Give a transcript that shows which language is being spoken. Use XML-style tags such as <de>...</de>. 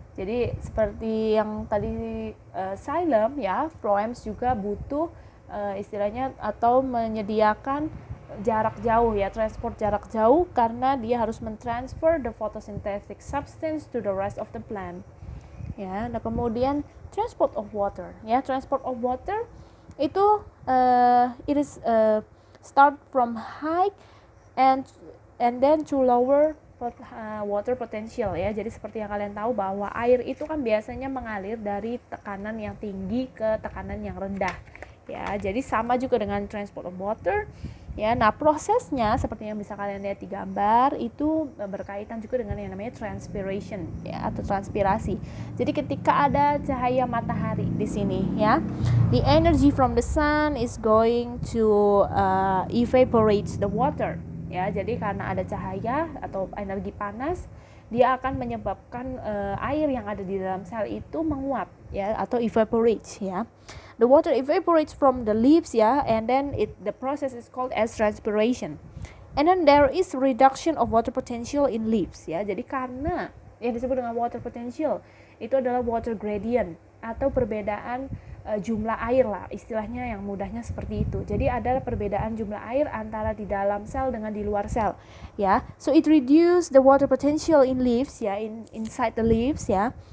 <id>Jadi seperti yang tadi xylem, ya, phloems juga butuh istilahnya atau menyediakan jarak jauh, ya, transport jarak jauh karena dia harus mentransfer</id> <en>the photosynthetic substance to the rest of the plant,</en> <id>ya. Nah, kemudian</id> <en>transport of water, ya, transport of water itu it is start from high and then to lower water potential, ya.</en> <id>Jadi seperti yang kalian tahu bahwa air itu kan biasanya mengalir dari tekanan yang tinggi ke tekanan yang rendah, ya. Jadi sama juga dengan transport of water, ya. Nah, prosesnya seperti yang bisa kalian lihat di gambar itu berkaitan juga dengan yang namanya transpiration, ya, atau transpirasi. Jadi ketika ada cahaya matahari di sini,</id> <en>ya, the energy from the sun is going to evaporate the water, ya.</en> <id>Jadi karena ada cahaya atau energi panas, dia akan menyebabkan air yang ada di dalam sel itu menguap, ya, atau evaporate, ya.</id> <en>The water evaporates from the leaves, ya, and then the process is called as transpiration. And then there is reduction of water potential in leaves, ya.</en> <id>Jadi karena yang disebut dengan water potential itu adalah water gradient atau perbedaan jumlah air lah, istilahnya yang mudahnya seperti itu. Jadi ada perbedaan jumlah air antara di dalam sel dengan di luar sel, ya.</id> <en>So it reduce the water potential in leaves, ya, inside the leaves, ya.</en>